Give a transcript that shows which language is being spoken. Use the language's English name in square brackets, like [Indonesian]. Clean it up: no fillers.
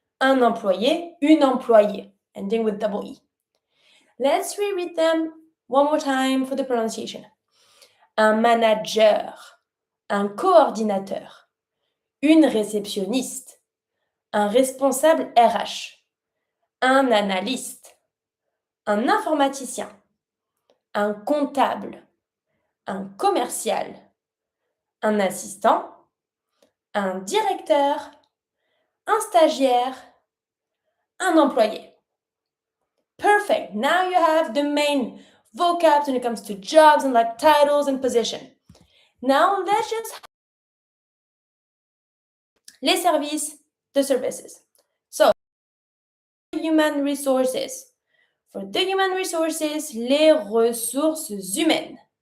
[French] Un employé, une employée. [English] Ending with double E. Let's reread them one more time for the pronunciation. [French] Un manager, un coordinateur, une réceptionniste, un responsable RH, un analyste, un informaticien, un comptable, un commercial, un assistant, un directeur, un stagiaire, un employé. [English] Perfect. Now you have the main vocab when it comes to jobs and titles and position. Now let's just [French] les services, [English] the services. So, human resources. For the human resources, [French] les ressources humaines.